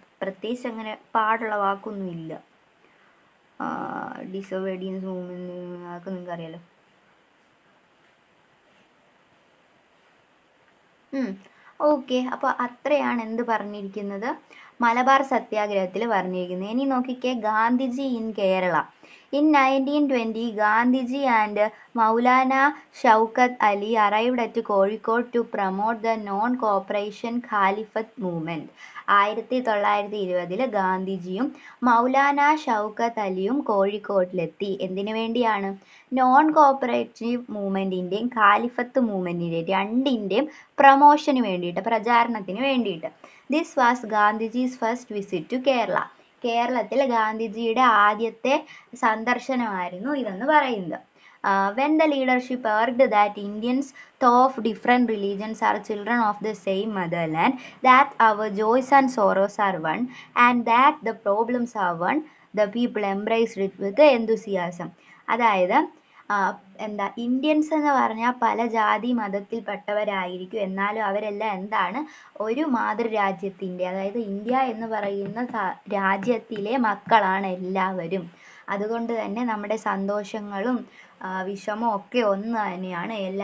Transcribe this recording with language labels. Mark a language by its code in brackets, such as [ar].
[ml] പ്രത്യേകിച്ച് അങ്ങനെ പാടുള്ള വാക്കൊന്നും ഇല്ല. ഡിസൊബീഡിയൻസ് മൂവ്മെന്റ്, അതൊക്കെ നിങ്ങൾക്ക് അറിയാലോ. ഓക്കെ, അപ്പോൾ അത്രയാണ് എന്ത് പറഞ്ഞിരിക്കുന്നത്, മലബാർ സത്യാഗ്രഹത്തിൽ പറഞ്ഞിരിക്കുന്നത്. ഇനി നോക്കിക്കേ, Gandhiji in Kerala. [en] In 1920, Gandhiji and Maulana Shaukat Ali arrived at Kozhikode to promote the non-cooperation Caliphate movement. [ml] 1920 ഗാന്ധിജിയും മൗലാന ഷൗക്കത്ത് അലിയും കോഴിക്കോട്ടിലെത്തി. എന്തിനു വേണ്ടിയാണ്? നോൺ കോപ്പറേറ്റീവ് മൂവ്മെൻറ്റിൻ്റെയും ഖാലിഫത്ത് മൂവ്മെൻറ്റിൻ്റെയും രണ്ടിൻ്റെയും പ്രൊമോഷന് വേണ്ടിയിട്ട്, പ്രചാരണത്തിന് വേണ്ടിയിട്ട്. [en] This was Gandhiji's first visit to Kerala. [ml] കേരളത്തിൽ ഗാന്ധിജിയുടെ ആദ്യത്തെ സന്ദർശനമായിരുന്നു ഇതെന്ന് പറയുന്നത്. [en] When the leadership urged that Indians, though of different religions, are children of the same motherland, that our joys and sorrows are one, and that the problems are one, the people embraced it with enthusiasm. [ml] അതായത് എന്താ, Indians എന്ന് പറഞ്ഞാൽ പല ജാതി മതത്തിൽപ്പെട്ടവരായിരിക്കും, എന്നാലും അവരെല്ലാം എന്താണ്, ഒരു മാതൃരാജ്യത്തിൻ്റെ, അതായത് ഇന്ത്യ എന്ന് പറയുന്ന രാജ്യത്തിലെ മക്കളാണ് എല്ലാവരും. അതുകൊണ്ട് തന്നെ നമ്മുടെ സന്തോഷങ്ങളും വിഷമവും ഒക്കെ ഒന്ന് തന്നെയാണ്.